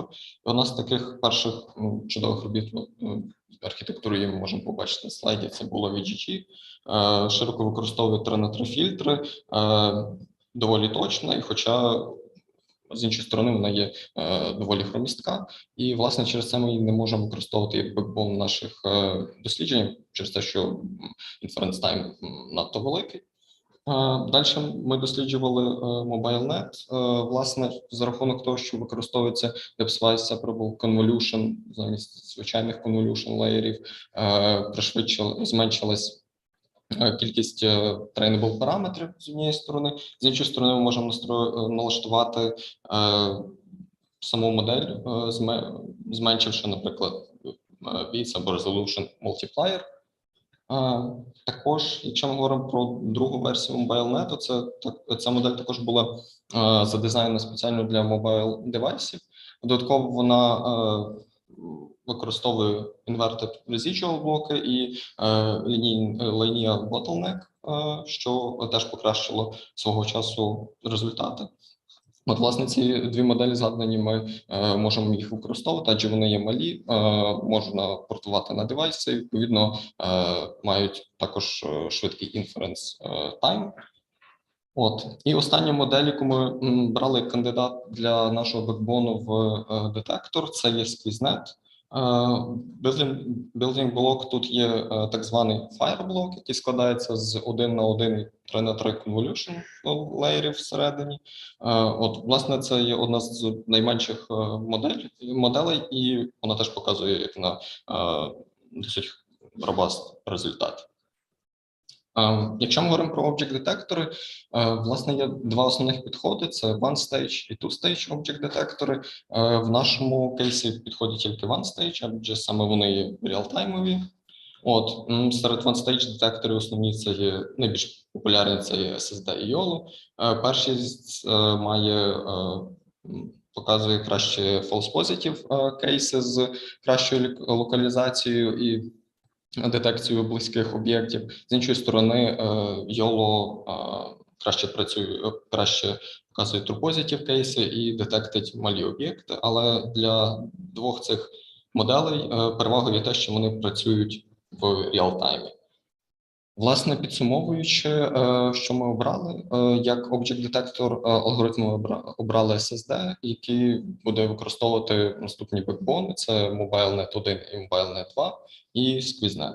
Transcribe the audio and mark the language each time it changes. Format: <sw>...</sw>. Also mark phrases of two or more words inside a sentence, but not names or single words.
<uk>І одна з таких перших чудових робіт архітектури, ми можемо побачити на слайді, це було VGG. Широко використовує 3х3 фільтри, доволі точна, і хоча з іншої сторони вона є доволі хромістка, і, власне, через це ми її не можемо використовувати як бекбон наших досліджень, через те, що</uk> <en>inference time</en> <uk>надто великий. Далі ми досліджували MobileNet, власне, за рахунок того, що використовується</uk> <en>Web-Slice Separable Convolution</en> <uk>замість звичайних convolution леєрів, зменшилась кількість trainable параметрів з однієї сторони, з іншої сторони ми можемо налаштувати саму модель, зменшивши, наприклад, width або</uk> <en>resolution multiplier.</en> <uk>Також, якщо ми говоримо про другу версію MobileNet, ця модель також була задизайнена спеціально для mobile девайсів. Додатково вона використовує</uk> <en>inverted residual</en> <uk>блоки і</uk> <en>linear bottleneck,</en> <uk>що теж покращило свого часу результати. Власне, ці дві моделі згадані, ми можемо їх використовувати, адже вони є малі, можна портувати на девайси, відповідно, мають також швидкий</uk> <en>inference time.</en> <uk>І остання модель, яку ми брали як кандидат для нашого бекбону в детектор, це є SqueezeNet. Building блок тут є так званий Fireблок, який складається з 1 на 1 і 3х3 convolution леєрів всередині. Власне, це є одна з найменших моделей, і вона теж показує як на досить robust результат. Якщо ми говоримо про object-детектори, власне, є два основних підходи: це one-stage і two-stage object-детектори. В нашому кейсі підходять тільки one-stage, адже саме вони є реалтаймові. Серед one-stage детекторів основні це є найбільш популярні, це є SSD і YOLO. Першість показує краще</uk> <en>false positive</en> <uk>кейси з кращою локалізацією і детекцією близьких об'єктів. З іншої сторони, YOLO краще показує</uk> <en>true positive</en> <uk>кейси і детектить малі об'єкти, але для двох цих моделей перевагою є те, що вони працюють в реалтаймі. Власне, підсумовуючи, що ми обрали, як object-детектор алгоритму обрали SSD, який буде використовувати наступні бекбони: це MobileNet 1 і MobileNet 2 і SqueezeNet.</uk>